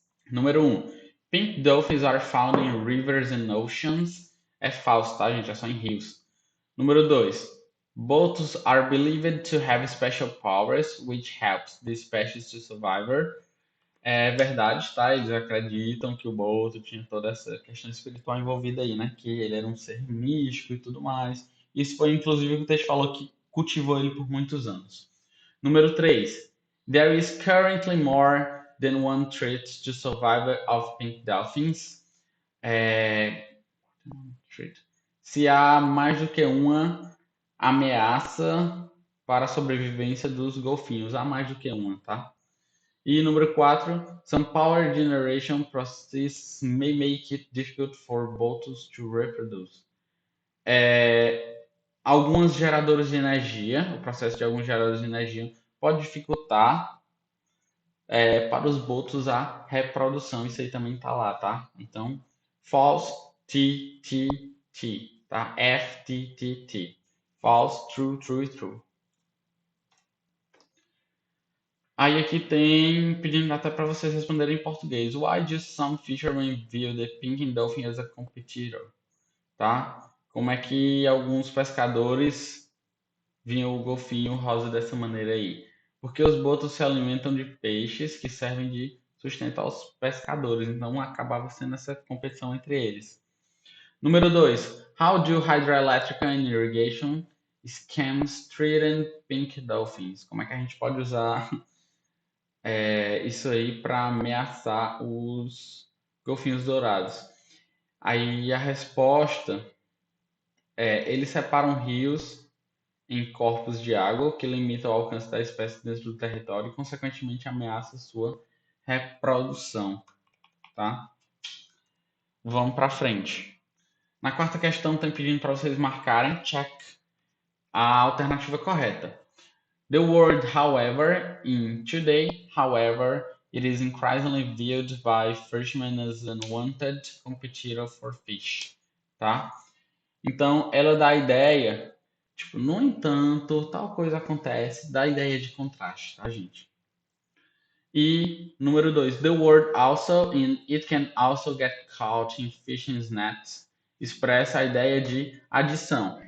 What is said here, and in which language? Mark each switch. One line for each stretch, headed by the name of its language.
Portuguese: Número 1,
English: pink dolphins are found in rivers and oceans.
Portuguese: É falso, tá, gente? É só em rios. Número 2,
English: boats are believed to have special powers which helps the species to survive.
Portuguese: É verdade, tá? Eles acreditam que o Boto tinha toda essa questão espiritual envolvida aí, né? Que ele era um ser místico e tudo mais. Isso foi, inclusive, o que o texto falou que cultivou ele por muitos anos. Número 3.
English: There is currently more than one threat to survival of pink dolphins.
Portuguese: É... Se há mais do que uma ameaça para a sobrevivência dos golfinhos. Há mais do que uma, tá? E número 4,
English: some power generation processes may make it difficult for boats to reproduce.
Portuguese: Alguns geradores de energia, o processo de alguns geradores de energia pode dificultar para os botos a reprodução. Isso aí também tá lá, tá? Então, false, T, tá?
English: F, T. False, true e true.
Portuguese: Aí aqui tem pedindo até para vocês responderem em português.
English: Why do some fishermen view the pink dolphin as a competitor?
Portuguese: Tá? Como é que alguns pescadores viam o golfinho rosa dessa maneira aí? Porque os botos se alimentam de peixes que servem de sustento aos pescadores, então acabava sendo essa competição entre eles. Número 2.
English: How do hydroelectric and irrigation schemes threaten pink dolphins?
Portuguese: Como é que a gente pode usar isso aí para ameaçar os golfinhos dourados? Aí a resposta eles separam rios em corpos de água que limitam o alcance da espécie dentro do território e, consequentemente, ameaça sua reprodução, tá? Vamos para frente. Na quarta questão, tem pedindo para vocês marcarem check a alternativa correta.
English: The word however in today, however, it is increasingly viewed by fishermen as an unwanted competitor for fish, tá?
Portuguese: Então, ela dá a ideia, tipo, no entanto, tal coisa acontece, dá a ideia de contraste, tá, gente? E número 2,
English: the word also in it can also get caught in fishing nets
Portuguese: expressa a ideia de adição.